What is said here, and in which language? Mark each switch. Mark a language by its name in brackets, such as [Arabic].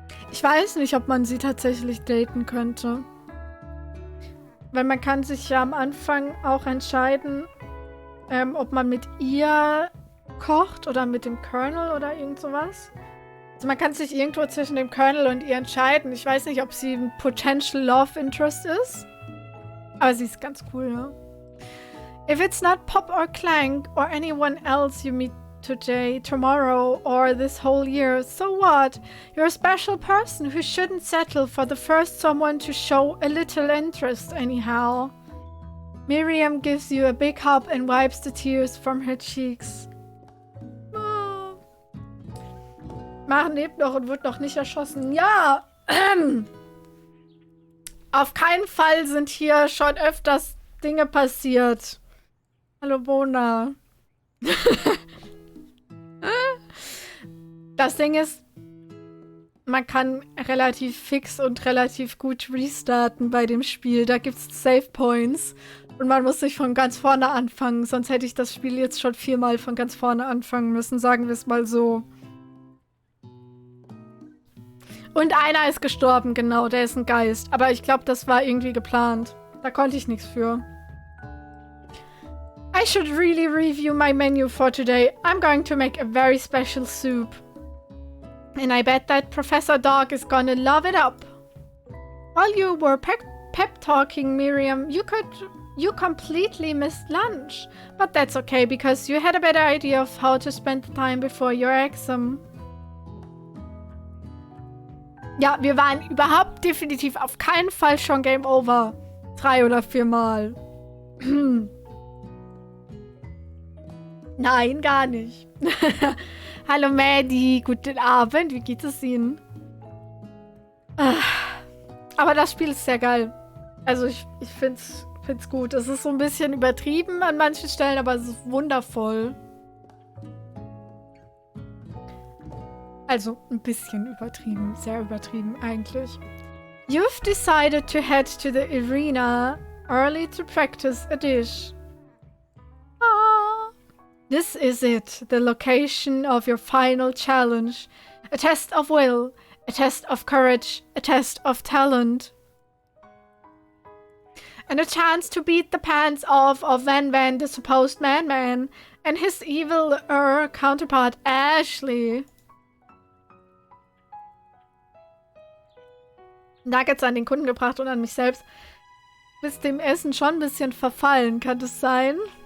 [German] Ich weiß nicht, ob man sie tatsächlich daten könnte. Weil man kann sich ja am Anfang auch entscheiden, ob man mit ihr kocht oder mit dem Colonel oder irgend sowas. Also man kann sich irgendwo zwischen dem Colonel und ihr entscheiden. Ich weiß nicht, ob sie ein [English] Potential Love Interest [German] ist. Aber sie ist ganz cool, ne? [English] If it's not Pop or Clank or anyone else you meet today, tomorrow, or this whole year, so what? You're a special person who shouldn't settle for the first someone to show a little interest anyhow. Miriam gives you a big hug and wipes the tears from her cheeks. [German] Maren lebt noch und wird noch nicht erschossen. Ja! Auf keinen Fall sind hier schon öfters Dinge passiert. Hallo, Bona. Das Ding ist, man kann relativ fix und relativ gut restarten bei dem Spiel. Da gibt es Save Points. Und man muss nicht von ganz vorne anfangen. Sonst hätte ich das Spiel jetzt schon 4-mal von ganz vorne anfangen müssen. Sagen wir es mal so. Und einer ist gestorben, genau. Der ist ein Geist. Aber ich glaube, das war irgendwie geplant. Da konnte ich nichts für. [English] I should really review my menu for today. I'm going to make a very special soup. And I bet that Professor Dog is gonna love it up. While you were pep talking, Miriam, you completely missed lunch. But that's okay, because you had a better idea of how to spend the time before your exam. [German] Ja, wir waren überhaupt definitiv auf keinen Fall schon Game Over. 3 oder 4 Mal. Nein, gar nicht. Hallo Maddie, guten Abend, wie geht es Ihnen? Aber das Spiel ist sehr geil. Also ich find's gut. Es ist so ein bisschen übertrieben an manchen Stellen, aber es ist wundervoll. Also ein bisschen übertrieben, sehr übertrieben eigentlich. [English] You've decided to head to the arena early to practice a dish. This is it, the location of your final challenge. A test of will, a test of courage, a test of talent. And a chance to beat the pants off of Van Van, the supposed man, and his evil counterpart, Ashley. [German] Nuggets an den Kunden gebracht und an mich selbst. Bis dem Essen schon ein bisschen verfallen, kann das sein?